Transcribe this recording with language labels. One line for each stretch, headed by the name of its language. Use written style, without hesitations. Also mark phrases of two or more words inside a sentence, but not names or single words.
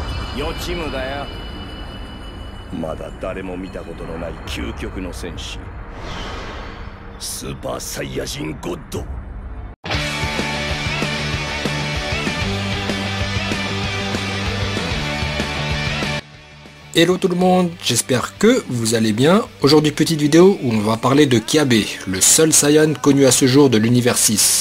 Japanese: 予知夢だよ。まだ誰も見たことのない究極の戦士、スーパーサイヤ人ゴッド。
French: Hello tout le monde, j'espère que vous allez bien. Aujourd'hui petite vidéo où on va parler de Kiabe, le seul Saiyan connu à ce jour de l'univers 6.